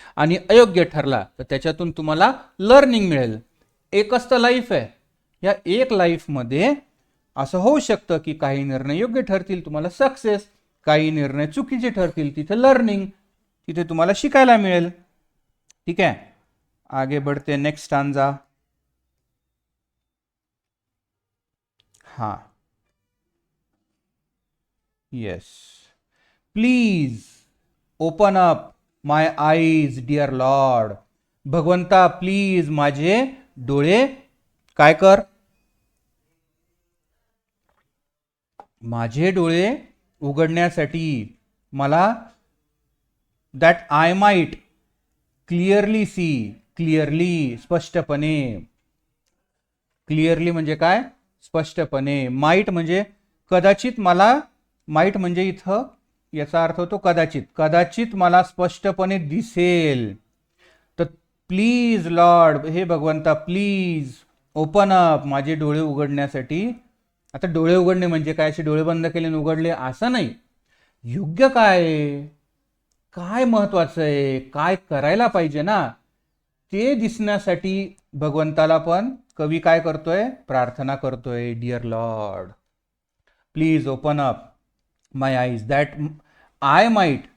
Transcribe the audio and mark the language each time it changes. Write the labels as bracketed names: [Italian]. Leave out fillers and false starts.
[Marathi] आणि अयोग्य ठरला तर त्याच्यातून तुम्हाला लर्निंग मिळेल. एकच तर लाईफ आहे. या एक लाईफमध्ये असं होऊ शकतं की काही निर्णय योग्य ठरतील, तुम्हाला सक्सेस. काही निर्णय चुकीचे ठरतील, तिथे लर्निंग, तिथे तुम्हाला शिकायला मिळेल. [Hindi] ठीक है, आगे बढ़ते नेक्स्ट स्टांजा. हाँ, yes. [English] Please open up my eyes dear lord. [Marathi] भगवंता प्लीज माझे डोळे काय कर, माझे डोळे उघडण्यासाठी मला, [English] that I might clearly see, [Marathi] clearly स्पष्टपणे. क्लिअरली म्हणजे काय? स्पष्टपणे. माइट म्हणजे कदाचित मला, माइट म्हणजे इथं याचा अर्थ होतो कदाचित, कदाचित मला स्पष्टपणे दिसेल. तर प्लीज लॉर्ड, हे भगवंता [English] please open up, [Marathi] माझे डोळे उघडण्यासाठी. आता डोळे उघडणे म्हणजे काय? असे डोळे बंद केले आणि उघडले असं नाही. योग्य काय, काय महत्वाचं आहे, काय करायला पाहिजे ना, ते दिसण्यासाठी भगवंताला पण कवी काय करतोय? प्रार्थना करतोय. [English] Dear Lord please open up my eyes that I might.